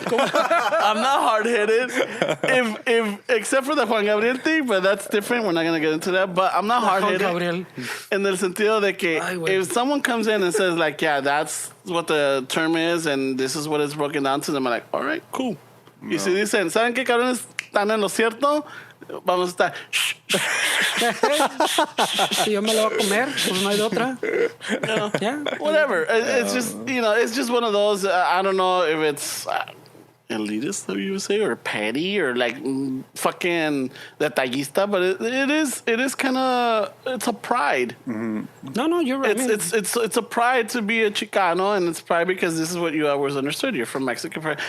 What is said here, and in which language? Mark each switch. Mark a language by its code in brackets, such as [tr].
[en] I'm not hard headed. If except for the Juan Gabriel thing, but that's different. We're not gonna get into that. But I'm not hard Juan headed. Gabriel. In [es] el sentido de que Ay, güey. [en] if someone comes in and says like, yeah, that's what the term is and this is what it's broken down to, them I'm like, all right, cool. [es] Y si dicen, ¿saben qué cabrones están en lo cierto? Vamos a estar. Shh, shh. Si yo me lo voy a comer, pues no hay de otra. [en] Yeah. Whatever. It's just it's just one of those. I don't know if it's elitist, that you would say, or petty, or like fucking detallista, but it is kind of it's a pride. No, you're right. It's a pride to be a Chicano, and it's pride because this is what you always understood. You're from Mexico.